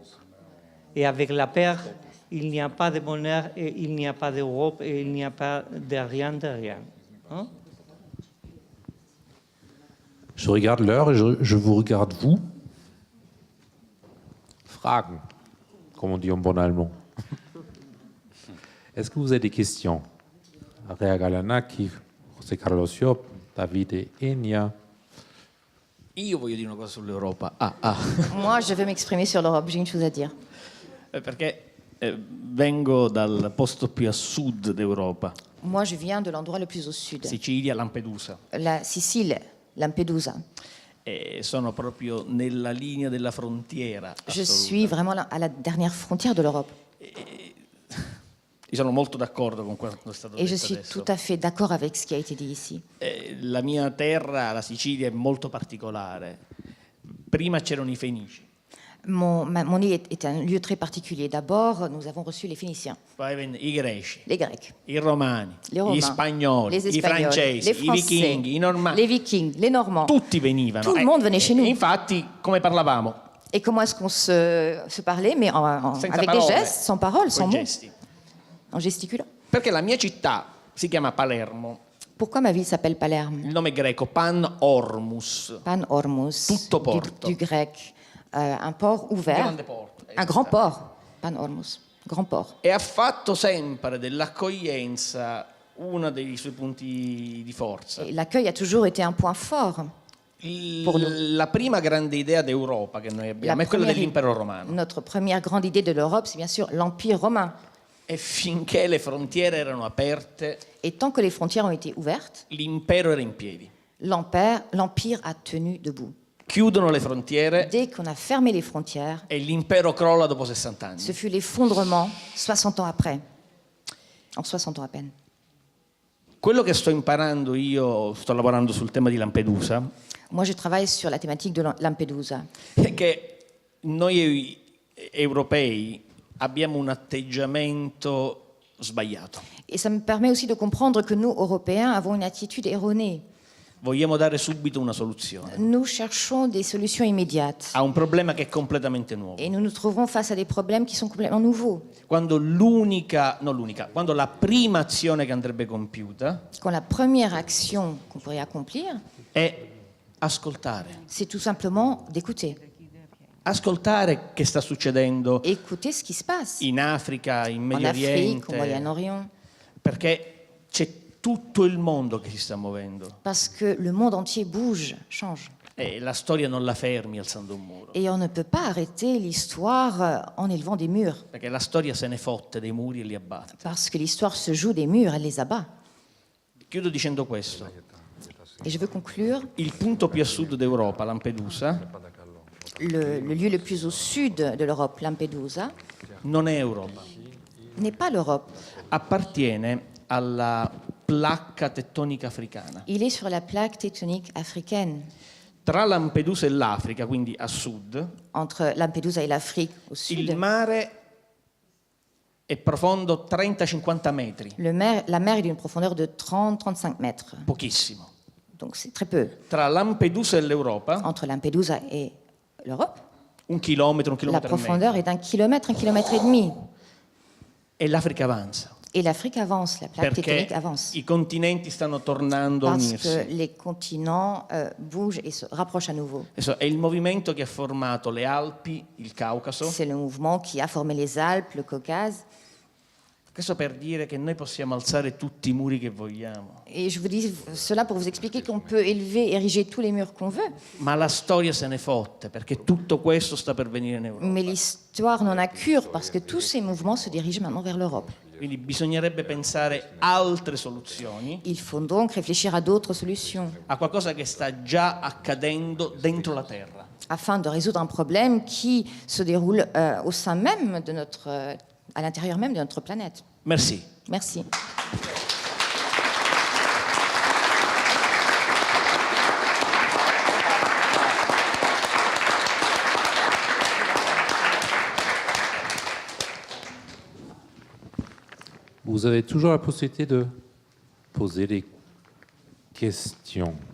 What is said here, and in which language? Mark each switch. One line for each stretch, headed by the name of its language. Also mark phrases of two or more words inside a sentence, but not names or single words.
French: Et avec la paix, il n'y a pas de bonheur, et il n'y a pas d'Europe, et il n'y a pas de rien de rien. Non? Je regarde l'heure et je vous regarde vous. Fragen, comme on dit en bon allemand. Est-ce que vous avez des questions? Rea Galanaki, José Carlos Siop, Davide Enia.
Italian: Io voglio dire una cosa sull'Europa.
French: Moi, je veux m'exprimer sur l'Europe, j'ai une chose à dire.
Italian: Perché vengo dal posto più a sud d'Europa,
French: Moi, je viens de l'endroit le plus au sud,
Italian: Sicilia, Lampedusa.
French: la Sicile, Lampedusa.
Italian: E sono proprio nella linea della frontiera
French: Je
Italian: assoluta.
French: suis vraiment à la dernière frontière de l'Europe.
Italian: Io sono molto d'accordo con quanto è stato
French: Et je
Italian: detto
French: suis
Italian: adesso.
French: tout à fait d'accord avec ce qui a été dit ici.
Italian: La mia terra, la Sicilia, è molto particolare. Prima c'erano i Fenici,
French: Mon île est un lieu très particulier. D'abord, nous avons reçu les Phéniciens,
Italian: poi i Greci,
French: les Grecs,
Italian: i Romani,
French: les Romains,
Italian: gli Spagnoli,
French: les
Italian: i
French: Espagnols,
Italian: Francesi,
French: les
Italian: i
French: Français,
Italian: Vichinghi, i Normanni.
French: les Vikings, les Normands.
Italian: Tutti venivano.
French: Tout le monde venait chez nous.
Italian: Infatti, come parlavamo?
French: Et comment est-ce qu'on se parlait, mais
Italian: Senza
French: avec
Italian: parole,
French: des gestes, sans paroles, sans
Italian: coi
French: mots,
Italian: gesti.
French: en gesticulant.
Italian: Perché la mia città si chiama Palermo,
French: Pourquoi ma ville s'appelle Palerme?
Italian: il nome greco Pan Ormus,
French: Pan Ormus,
Italian: Tutto porto.
French: du grec, un port ouvert,
Italian: grande porto.
French: un grand port. Pan Ormus, grand port.
Italian: E ha fatto sempre dell'accoglienza uno dei suoi punti di forza.
French: Et l'accueil a toujours été un point fort. Pour nous.
Italian: La prima grande idea d'Europa che noi abbiamo è quella dell'impero romano.
French: Notre première grande idée de l'Europe, c'est bien sûr l'Empire romain.
Italian: E finché le frontiere erano aperte,
French: Et tant que les frontières ont été ouvertes,
Italian: l'impero era in piedi.
French: l'Empire a tenu debout.
Italian: Chiudono le frontiere
French: Dès qu'on a fermé les frontières,
Italian: e l'impero crolla dopo 60 anni.
French: ce fut l'effondrement 60 ans après. En 60 ans à peine.
Italian: Quello che sto imparando io, sto lavorando sul tema di Lampedusa,
French: Moi, je travaille sur la thématique de Lampedusa.
Italian: è che noi europei abbiamo un atteggiamento sbagliato.
French: Et ça me permet aussi de comprendre que nous, Européens, avons une attitude erronée.
Italian: Vogliamo dare subito una soluzione
French: Nous cherchons des solutions immédiates.
Italian: a un problema che è completamente nuovo.
French: Et nous nous trouverons face à des problèmes qui sont complètement nouveaux.
Italian: Quando quando la prima azione che andrebbe compiuta
French: Quand la première action qu'on pourrait accomplir,
Italian: è ascoltare.
French: c'est tout simplement d'écouter.
Italian: Ascoltare che sta succedendo
French: Écouter ce qui se passe
Italian: in Africa, in
French: en
Italian: Medio
French: Afrique, au
Italian: Oriente,
French: Moyen-Orient.
Italian: perché c'è tutto il mondo che si sta muovendo
French: Parce que le monde entier bouge, change.
Italian: e la storia non la fermi alzando un muro,
French: Et on ne peut pas arrêter l'histoire en élevant des murs.
Italian: perché la storia se ne fotte dei muri e li abbatte.
French: Parce que l'histoire se joue des murs, elle les abat.
Italian: Chiudo dicendo questo.
French: Et je veux conclure,
Italian: Il punto più a sud d'Europa, Lampedusa,
French: le lieu le plus au sud de l'Europe, Lampedusa,
Italian: non è Europa.
French: n'est pas l'Europe.
Italian: Appartiene alla placca tettonica africana.
French: Il est sur la plaque tectonique africaine.
Italian: Tra Lampedusa e l'Africa, quindi a sud,
French: Entre Lampedusa et l'Afrique au
Italian: il
French: sud,
Italian: mare è profondo 30-50 metri,
French: la mer est d'une profondeur de 30-35 mètres.
Italian: pochissimo.
French: Donc c'est très peu.
Italian: Tra Lampedusa e l'Europa,
French: Entre Lampedusa et l'Europe,
Italian: 1 chilometro, 1
French: la
Italian: chilometro e
French: profondeur
Italian: mezzo.
French: est d'1 kilomètre et demi.
Italian: E l'Africa avanza,
French: Et l'Afrique avance, la plaque
Italian: perché
French: tectonique avance.
Italian: i continenti stanno tornando a
French: Parce que
Italian: unirsi.
French: les continents bougent et se rapprochent à nouveau.
Italian: Adesso è il movimento che ha formato le Alpi, il Caucaso.
French: C'est le mouvement qui a formé les Alpes, le Caucase.
Italian: Questo per dire che noi possiamo alzare tutti i muri che vogliamo,
French: Et je vous dis cela pour vous expliquer qu'on peut élever, ériger tous les murs qu'on veut.
Italian: ma la storia se ne fotte, perché tutto questo sta per venire in Europa.
French: Mais l'histoire n'en a cure parce que tous ces mouvements se dirigent maintenant vers l'Europe.
Italian: Quindi bisognerebbe pensare altre soluzioni,
French: Il faut donc réfléchir à d'autres solutions
Italian: a qualcosa che sta già accadendo dentro la Terra.
French: afin de résoudre un problème qui se déroule au sein même de à l'intérieur même de notre planète. Merci. Merci. Vous avez toujours la possibilité de poser des questions.